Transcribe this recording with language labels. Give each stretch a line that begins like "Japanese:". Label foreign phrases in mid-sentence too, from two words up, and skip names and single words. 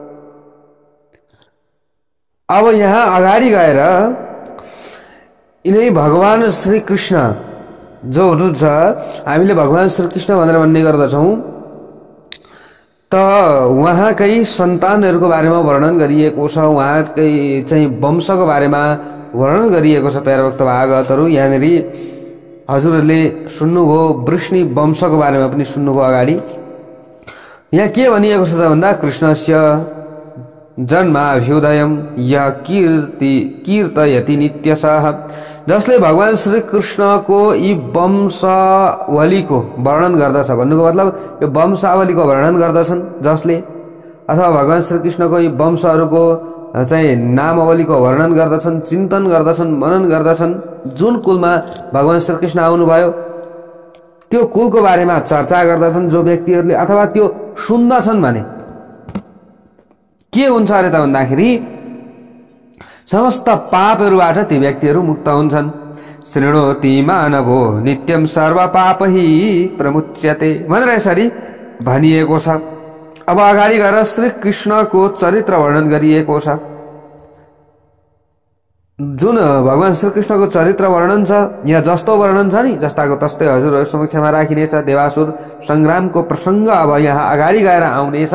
Nepali: अब यहाँ अगाडि गएर यिनै भगवान श्री कृष्ण जो हुनुहुन्छ, हामीले भगवान श्री कृष्ण भनेर भन्ने गर्दछौं, त उहाँकै सन्तानहरूको बारेमा वर्णन गरिएको छ, उहाँकै चाहिँ वंशको बारेमा वर्णन गरिएको छ। प्यारा भक्त भागवतहरू यहाँनिर हजुरहरूले सुन्नुभयो, वृष्णि वंशको बारेमा पनि सुन्नुभयो अगाडि। यहाँ के भनिएको छ त भन्दा
Sanskrit: कृष्णस्य जन्माभ्युदयम् य कीर्तयति नित्यशः,
Nepali: जसले भगवान श्री कृष्णको यी वंशावलीको वर्णन गर्दछ। भन्नुको मतलब यो वंशावलीको वर्णन गर्दछन् जसले, अथवा भगवान श्री कृष्णको यी वंशहरूको चाहिँ नामावलीको वर्णन गर्दछन्, चिन्तन गर्दछन्, मनन गर्दछन्। जुन कुलमा भगवान श्री कृष्ण आउनुभयो त्यो कुलको बारेमा चर्चा गर्दछन् जो व्यक्तिहरूले, अथवा त्यो सुन्दछन् भने के हुन्छ अरे त भन्दाखेरि समस्त पापहरूबाट ती व्यक्तिहरू मुक्त हुन्छन्।
Sanskrit: शृणोति मानवो नित्यम सर्व पापहि प्रमुच्यते
Nepali: भनेर यसरी भनिएको छ। अब अगाडि गएर श्री कृष्णको चरित्र वर्णन गरिएको छ। जुन भगवान श्री कृष्णको चरित्र वर्णन छ, यहाँ जस्तो वर्णन छ नि जस्ताको तस्तै हजुरहरू समक्षमा राखिनेछ। देवासुर संग्रामको प्रसंग अब यहाँ अगाडि गएर आउनेछ।